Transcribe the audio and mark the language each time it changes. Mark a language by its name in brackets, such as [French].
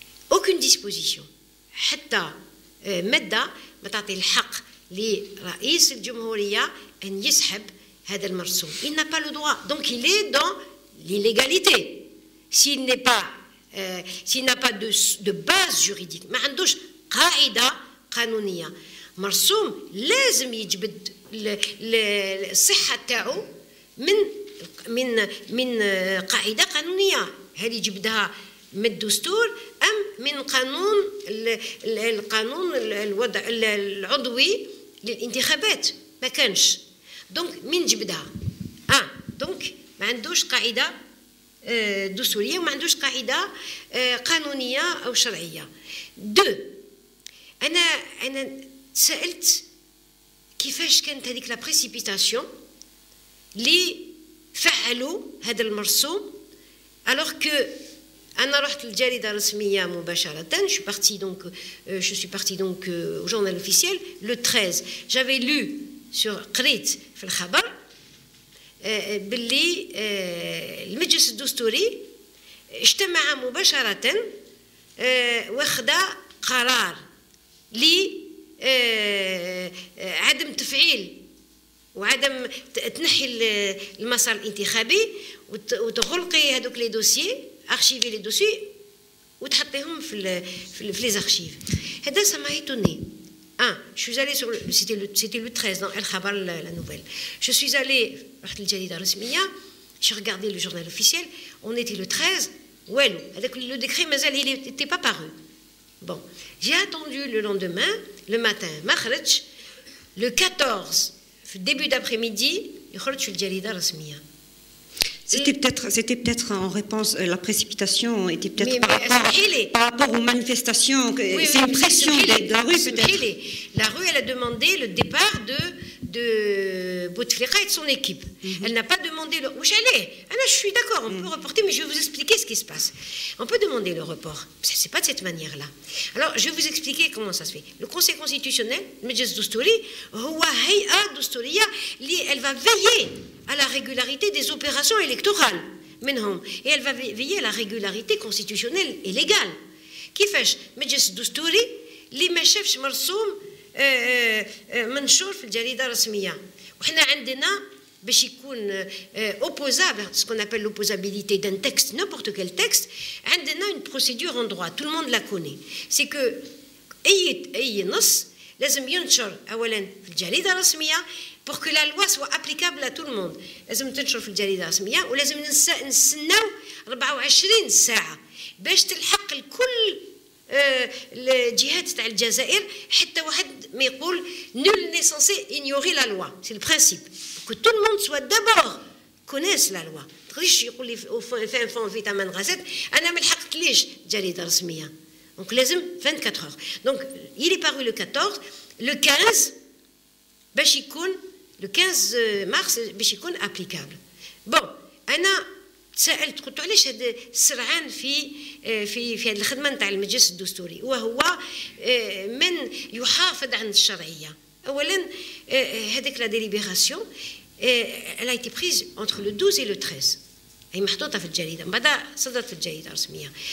[French] Aucune disposition [Arabic] حتى مادة ما تعطي الحق لرئيس الجمهورية أن يسحب هذا المرسوم. [French] Il n'a pas le droit. Donc il est dans l'illégalité. S'il n'a pas de base juridique, [Arabic] ما عندوش قاعدة قانونية. مرسوم لازم يجبد الصحة تاعو من قاعدة قانونية. هل يجبدها من الدستور أم من القانون الوضع العضوي للانتخابات؟ ما كانش. دونك من جبدها دونك ما عندوش قاعدة دستورية وما عندوش قاعدة قانونية أو شرعية. دو أنا سألت كيفاش كانت هذيك لا بريسيبيتاسيون اللي فعلوا هذا المرسوم [French] alors que [Arabic] أنا رحت للجريدة الرسمية مباشرة. [French] Je suis partie donc au journal officiel le 13. J'avais lu [Arabic] قريت في الخبر باللي المجلس الدستوري اجتمع مباشرة واخد قرار لعدم تفعيل وعدم تنحي المسار الانتخابي وتغلقي هذوك لي دوسيي ارشيفي لي دوسيي وتحطيهم في لي زارشيف. [French] هذا ça m'a étonné. Je suis allée sur c'était le 13 dans El Khabar la nouvelle. Je suis allée [Arabic] رحت للجريدة الرسمية, [French] j'ai regardé le journal officiel, on était le 13, [Arabic] والو هذاك [French] le décret [Arabic] مازال [French] il n'était pas paru. Bon, j'ai attendu le lendemain, le matin, [Arabic] ما خرجش. Le 14 في [French] début d'après-midi [Arabic] يخرج في الجريدة الرسمية. [French] C'était peut-être en réponse, la précipitation était peut-être par rapport aux manifestations, c'est une pression de la rue peut-être. La rue, elle a demandé le départ de Bouteflika et de son équipe. Elle n'a pas demandé le... Je suis d'accord, on peut reporter, mais je vais vous expliquer ce qui se passe. On peut demander le report, c'est pas de cette manière-là. Alors, je vais vous expliquer comment ça se fait. Le Conseil constitutionnel, le Majlis Doustouri, elle va veiller à la régularité des opérations électorales. Et elle va veiller à la régularité constitutionnelle et légale. [Arabic] كيفاش مجلس الدستوري اللي ما شافش مرسوم منشور في الجريدة الرسمية, وحنا عندنا باش يكون [French] opposable, ce qu'on appelle l'opposabilité d'un texte, n'importe quel texte, عندنا une procédure en droit, tout le monde la connaît. C'est que [Arabic] أي نص لازم ينشر أولا في الجريدة الرسمية [French] pour que la loi soit applicable à tout le monde. [Arabic] لازم تنشر في الجريدة الرسمية ولازم نستناو 24 ساعة باش تلحق الكل الجهات تاع الجزائر, حتى واحد ما يقول [French] nul n'est censé ignorer la loi. C'est le principe. Que tout le monde soit d'abord connaisse la loi. [Arabic] ما تقدريش يقول لي فين في ثمن غازات أنا ما لحقتليش جريدة رسمية. [French] Donc لازم 24 heures. Donc il est paru le 14, le 15 [Arabic] باش يكون [French] le 15 mars باش يكون applicable. [Arabic] Bon, أنا تساءلت قلت علاش هذا السرعان في هذه الخدمه نتاع المجلس الدستوري, وهو من يحافظ عن الشرعيه. اولا هذيك لا ديليبيراسيون [French] elle a été prise entre le 12 et le 13, [Arabic] هي محطوطه في الجريده من بعد صدرت في الجريده الرسميه.